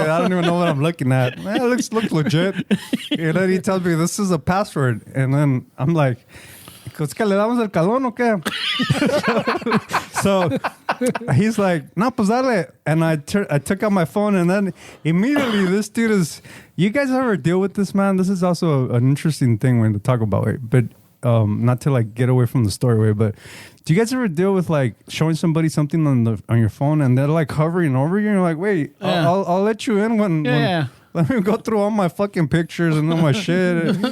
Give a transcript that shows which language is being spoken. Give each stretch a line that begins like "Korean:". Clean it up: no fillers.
English: I don't even know what I'm looking at. Man, it looks legit. And then he tells me, this is a password. And then I'm like,
Spanish: ¿es que le damos el calón o qué?
English: So he's like,
Spanish: no, pues dale.
English: And I took out my phone, and then immediately this dude is, you guys ever deal with this, man? This is also an interesting thing when to talk about it, but not to like get away from the story, but do you guys ever deal with like showing somebody something on your phone and they're like hovering over you and you're like, wait, I'll let you in when let me go through all my fucking pictures and all my shit.